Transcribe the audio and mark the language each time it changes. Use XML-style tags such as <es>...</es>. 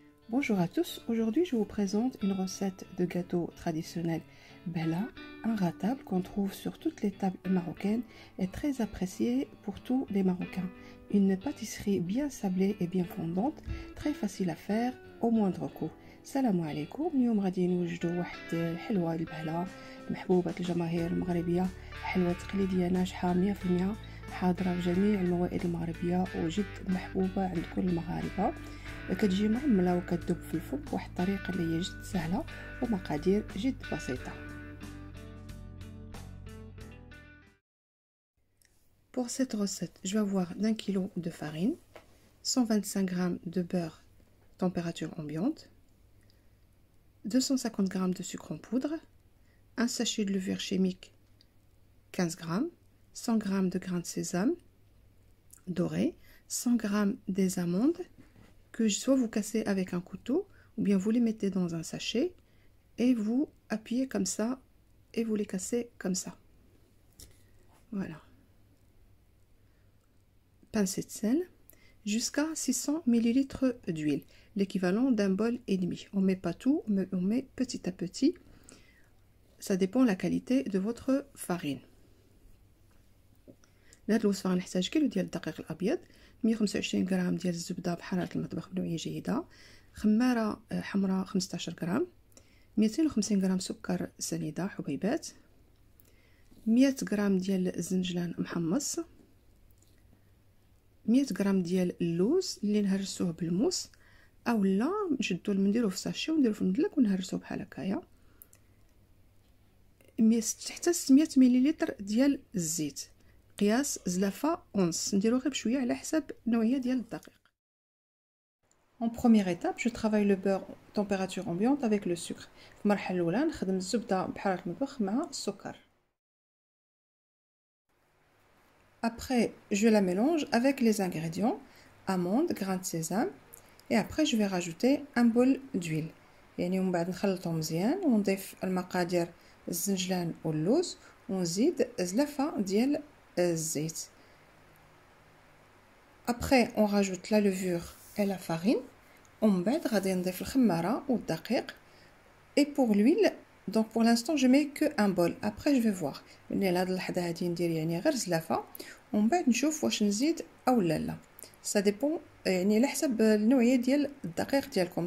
<fr>Bonjour à tous, aujourd'hui je vous présente une recette de gâteau traditionnel Bella, un ratable qu'on trouve sur toutes les tables marocaines et très apprécié pour tous les Marocains. Une pâtisserie bien sablée et bien fondante, très facile à faire au moindre coût.</fr> <ar>السلام عليكم. اليوم غادي نوجدوا واحد الحلوه البهله محبوبه الجماهير المغربيه، حلوه تقليديه ناجحه 100% حاضره في جميع الموائد المغربيه وجد محبوبه عند كل المغاربه. كتجي معمله وكتذوب في الفم بواحد الطريقه اللي هي جد سهله ومقادير جد بسيطه.</ar> <fr>Pour cette recette, je vais avoir d'1 kg de farine, 125 g de beurre température ambiante, 250 g de sucre en poudre, un sachet de levure chimique 15 g, 100 g de grains de sésame doré, 100 g des amandes que soit vous cassez avec un couteau ou bien vous les mettez dans un sachet et vous appuyez comme ça et vous les cassez comme ça. Voilà. Pincée de sel, jusqu'à 600 ml d'huile, l'équivalent d'un bol et demi. On ne met pas tout, mais on met petit à petit. Ça dépend de la qualité de votre farine.</fr> <ar>لهاد الوصفه غنحتاج كيلو ديال الدقيق الابيض، 125 غرام ديال الزبده بحراره المطبخ بنوعيه جيده، خماره حمراء 15 غرام، 250 غرام سكر سنيده حبيبات، 100 غرام ديال الزنجلان محمص، 100 غرام ديال اللوز اللي نهرسوه بالموس اولا نشدو نديروه في ساشي ونديروه في المدلك ونهرسوه بحال هكايا، حتى 600 مليلتر ديال الزيت قياس زلافه اونس، نديرو غير بشويه على حسب النوعيه ديال الدقيق.</ar> <fr>En première étape, je travaille le beurre température ambiante avec le sucre.</fr> <ar>في المرحله الاولى نخدم الزبده بحراره المطبخ مع السكر.</ar> <fr>Après, je la mélange avec les ingrédients, amandes, grains de sésame, et après je vais rajouter un bol d'huile.</fr> <ar>يعني ومن بعد نخلطهم مزيان ونضيف المقادير الزنجلان واللوز ونزيد زلافه ديال الزيت.</ar> <fr>Après, on rajoute la levure et la farine.</fr> <ar>ومن بعد غادي نضيف الخماره والدقيق.</ar> <fr>Et pour l'huile, donc pour l'instant je mets que un bol. Après je vais voir.</fr> <ar>ملي لهاد اللحظه هادي ندير يعني غير زلافه ومن بعد نشوف واش نزيد او لا.</ar> <fr>Ça dépend</fr> <ar>يعني على حسب النوعيه ديال الدقيق ديالكم.</ar>